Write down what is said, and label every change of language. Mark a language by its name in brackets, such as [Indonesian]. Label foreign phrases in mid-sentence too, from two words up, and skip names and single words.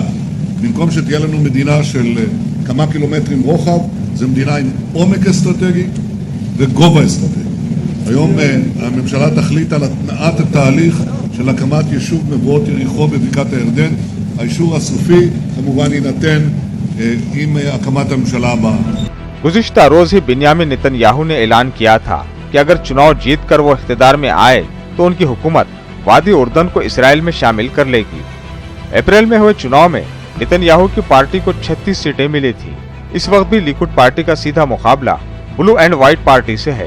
[Hebrew] במקום שתהיה לנו מדינה של כמה קילומטרים רוחב, זו מדינה עם עומק אסטרטגי וגובה אסטרטגי. היום הממשלה תחליט על התנעת התהליך של הקמת יישוב מבואות יריחו בבקעת הירדן. האישור הסופי כמובן יינתן עם הקמת הממשלה הבאה. [Urdu] گزشتہ روز ہی بنیامین نیتن یاہو نے اعلان کیا تھا کہ اگر چناؤ جیت کر وہ اقتدار میں آئے تو ان کی حکومت وادی اردن کو اسرائیل میں شامل کر لے گی. اپریل میں ہوئے چناؤ میں نیتن یاہو کی پارٹی کو 36 سیٹیں ملی تھی. اس وقت بھی لیکوڈ پارٹی کا سیدھا مقابلہ بلو اینڈ وائٹ پارٹی سے ہے.